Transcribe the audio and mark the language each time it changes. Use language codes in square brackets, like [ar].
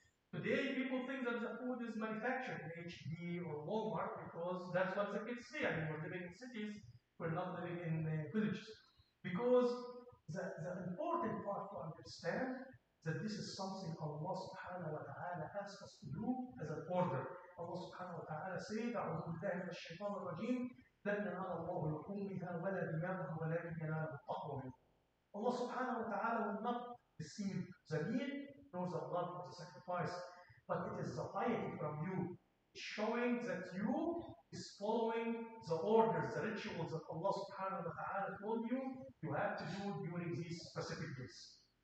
[en] Today, people think that the food is manufactured in HD or Walmart because that's what the kids see. I mean, we're living in cities, we're not living in villages. Because the important part to understand that this is something Allah subhanahu wa ta'ala asks us to do as an order. [ar] Allah subhanahu wa ta'ala said, أعوذ بالله من الشيطان الرجيم لن ينال الله لحومها ولا دماغها ولكن يناله التقوى منكم. [en] Allah subhanahu wa ta'ala will not receive the meat nor the blood of the sacrifice, but it is the piety from you, showing that you is following the orders, the rituals that Allah subhanahu wa ta'ala told you have to do during these specific days.